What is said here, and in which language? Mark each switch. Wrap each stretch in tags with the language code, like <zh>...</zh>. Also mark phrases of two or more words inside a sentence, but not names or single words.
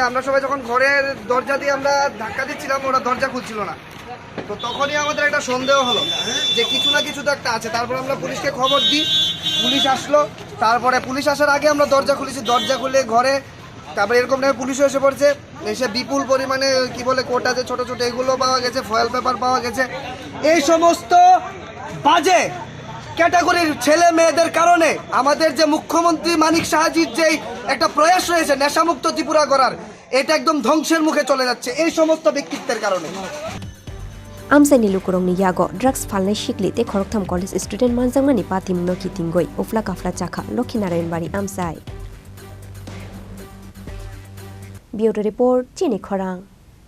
<bn>আমরা সবাই যখন ঘরের দরজা দিয়ে আমরা ধাক্কা দিচ্ছিলাম ওরা দরজা খুলছিল না তো তখনই আমাদের একটা সন্দেহ হলো যে কিছু না কিছু তো একটা আছে তারপর আমরা পুলিশকে খবর দিই পুলিশ আসলো তারপরে পুলিশ আসার আগে আমরা দরজা খুলেছি দরজা খুলে ঘরে তারপরে এরকম না পুলিশও এসে পড়ছে এসে বিপুল পরিমাণে কি বলে কোটা যে ছোট ছোট এগুলো পাওয়া গেছে</bn> <en>foil paper</en> <bn>পাওয়া গেছে এই সমস্ত বাজে ক্যাটাগরির ছেলে মেয়েদের কারণে আমাদের যে মুখ্যমন্ত্রী মানিক সাহাজির যে একটা প্রয়াস রয়েছে নেশামুক্ত ত্রিপুরা করার এটা একদম ধ্বংসের মুখে চলে যাচ্ছে এই সমস্ত ব্যক্তিত্বের কারণে</bn> <trp>Amchai ni lukorongni yago drugs Phalnai Sikli te Khoroktham</trp> <en>college student</en> <trp>manjakmani pati mungno kitingoi ufla kafla chakha Lakhi Narayanbari Amchai Bureau report Chini Khorang</trp>